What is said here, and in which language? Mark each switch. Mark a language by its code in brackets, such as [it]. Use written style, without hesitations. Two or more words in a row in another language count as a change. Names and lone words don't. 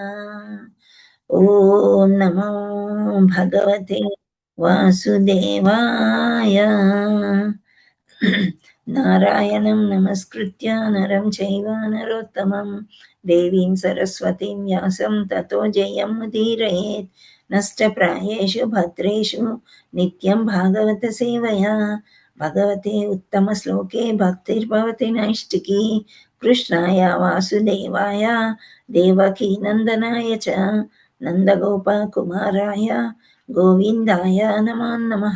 [sa] ఓం నమో భగవతే వాసుదేవాయ. నారాయణం నమస్కృత్య నరం చైవ నరోత్తమం దేవీం సరస్వతీం వ్యాసం తతో జయముదీరయేత్. నష్టప్రాయేషు భద్రేషు నిత్యం భాగవత సేవయా భగవతే ఉత్తమ శ్లోకే భక్తిర్భవతి నైష్టికీ. కృష్ణాయ వాసుదేవాయ దేవకీ నందనాయ చ నందగోపకుమారాయ గోవిందాయ నమో నమః.